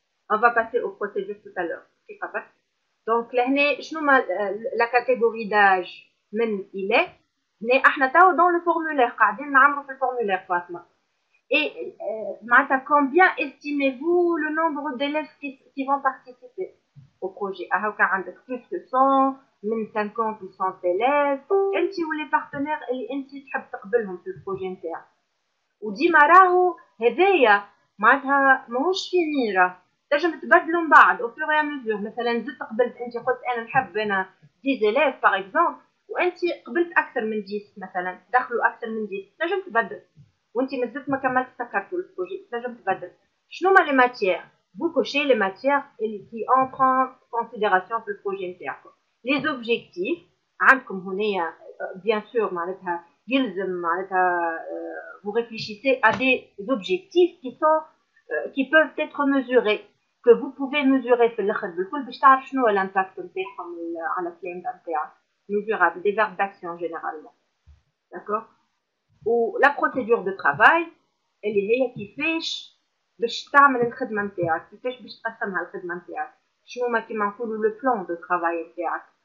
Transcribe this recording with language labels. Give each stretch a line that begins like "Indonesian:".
French: On va passer aux procédures tout à l'heure. Donc
Arabic: لهنا شنو
French: la catégorie d'âge
Arabic: من إلى. هنا احنا تاو
French: dans le formulaire
Arabic: قاعدين نعمرو في الفورمulaire فاطمة.
French: Et معناتها combien estimez-vous le nombre d'élèves qui vont participer au projet؟
Arabic: هاكا عندك
French: plus que 100 من 50 ou 100 élèves.
Arabic: انت ولي partenaires اللي انت تحب تقبلهم في البروجي نتاعك. وديما راهو هذايا معناتها ماهوش فيني، راه تنجم تبدلوا من بعد او فور ميزور. مثلا زدت قبلت انت قلت انا نحب انا 10 élèves باغ اكزومبل وانت قبلت اكثر من 10 مثلا دخلوا اكثر من 10 تنجم تبدل، وانت مازلت ما كملت سكرتوا البروجي تنجم تبدل.
French: شنو ما لي ماتيير؟ vous cochez les matières qui entrent en considération
Arabic: في البروجي نتاعكم.
French: les objectifs عندكم هنا bien sûr
Arabic: معناتها يلزم معناتها
French: vous réfléchissez à des objectifs qui peuvent être mesurés, que vous pouvez mesurer
Arabic: في الاخر بالكل باش تعرف شنو هو الامباكت نتاعهم على الكلام نتاعك.
French: mesurable, des verbes d'action généralement. D'accord.
Arabic: و la procédure de travail اللي هي كيفاش باش تعمل الخدمه نتاعك، كيفاش باش تقسمها الخدمه نتاعك، شنو ما كيما نقولوا لو بلان دو ترافاي نتاعك.